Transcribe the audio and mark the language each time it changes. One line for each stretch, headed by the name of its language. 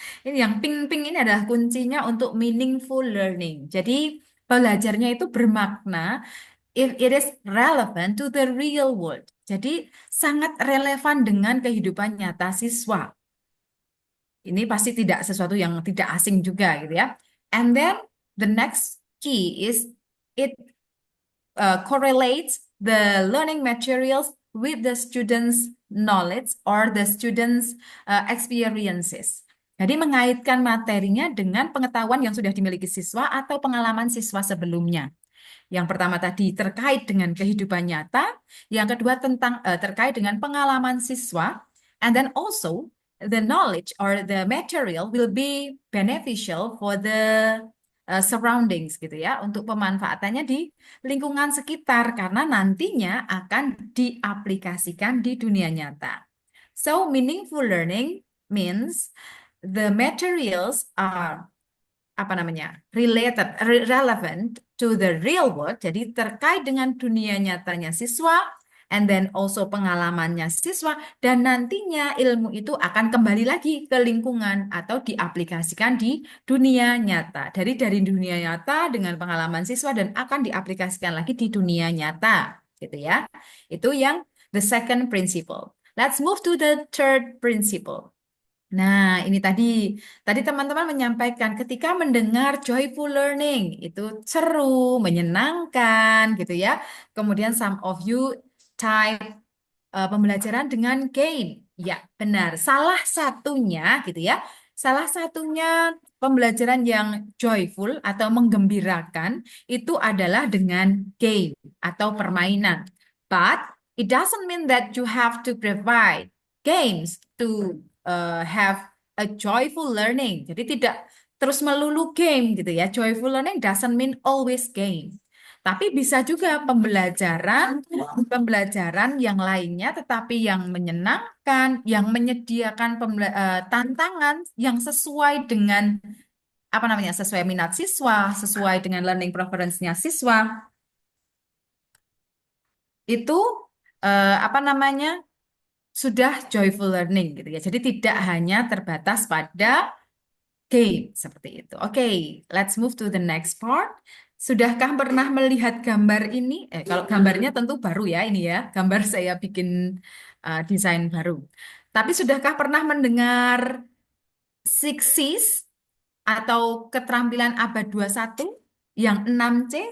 Indonesian: Ini yang pink ini adalah kuncinya untuk meaningful learning. Jadi belajarnya itu bermakna
English: if it is relevant to the real world.
Indonesian: Jadi sangat relevan dengan kehidupan nyata siswa. Ini pasti tidak sesuatu yang tidak asing juga gitu ya.
English: And then the next key is it correlates the learning materials with the students' knowledge or the students' experiences.
Indonesian: Jadi mengaitkan materinya dengan pengetahuan yang sudah dimiliki siswa atau pengalaman siswa sebelumnya. Yang pertama tadi terkait dengan kehidupan nyata, yang kedua tentang terkait dengan pengalaman siswa,
English: and then also the knowledge or the material will be beneficial for the surroundings
Indonesian: gitu ya, untuk pemanfaatannya di lingkungan sekitar karena nantinya akan diaplikasikan di dunia nyata.
English: So meaningful learning means the materials are relevant to the real world,
Indonesian: jadi terkait dengan dunia nyatanya siswa,
English: and then also
Indonesian: pengalamannya siswa, dan nantinya ilmu itu akan kembali lagi ke lingkungan atau diaplikasikan di dunia nyata. Dari dunia nyata dengan pengalaman siswa dan akan diaplikasikan lagi di dunia nyata, gitu ya. Itu yang
English: the second principle. Let's move to the third principle.
Indonesian: Nah, ini tadi teman-teman menyampaikan ketika mendengar joyful learning itu seru, menyenangkan gitu ya. Kemudian
English: some of you type
Indonesian: pembelajaran dengan gain. Ya, benar. Salah satunya gitu ya. Salah satunya pembelajaran yang joyful atau menggembirakan itu adalah dengan game atau permainan.
English: But it doesn't mean that you have to provide games to have a joyful learning.
Indonesian: Jadi tidak terus melulu game gitu ya.
English: Joyful learning doesn't mean always game.
Indonesian: Tapi bisa juga pembelajaran yang lainnya tetapi yang menyenangkan, yang menyediakan tantangan yang sesuai dengan apa namanya? Sesuai minat siswa, sesuai dengan learning preference-nya siswa. Itu apa namanya? Sudah joyful learning gitu ya. Jadi tidak hanya terbatas pada game seperti itu.
English: Oke, let's move to the next part.
Indonesian: Sudahkah pernah melihat gambar ini? Kalau gambarnya tentu baru ya ini ya. Gambar saya bikin desain baru. Tapi sudahkah pernah mendengar Six Cs atau keterampilan abad 21 yang 6C?